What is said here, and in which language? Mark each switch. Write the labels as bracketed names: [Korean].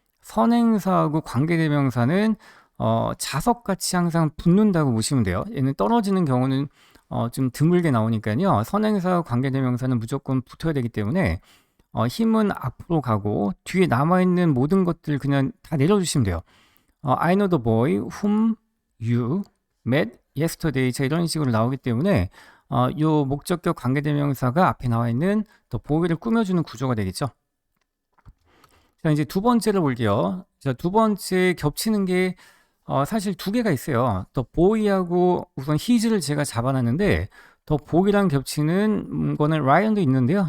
[Korean] 선행사하고 관계대명사는 자석같이 항상 붙는다고 보시면 돼요. 얘는 떨어지는 경우는 좀 드물게 나오니까요. 선행사와 관계대명사는 무조건 붙어야 되기 때문에 힘은 앞으로 가고 뒤에 남아있는 모든 것들 그냥 다 내려주시면 돼요. [English] I know the boy whom you met yesterday. [Korean] 자, 이런 식으로 나오기 때문에 요 목적격 관계대명사가 앞에 나와 있는 the boy를 꾸며주는 구조가 되겠죠. 자, 이제 두 번째를 볼게요. 자, 두 번째 겹치는 게 사실 두 개가 있어요. 더 보이하고 우선 히즈를 제가 잡아놨는데 더 보이랑 겹치는 거는 라이언도 있는데요.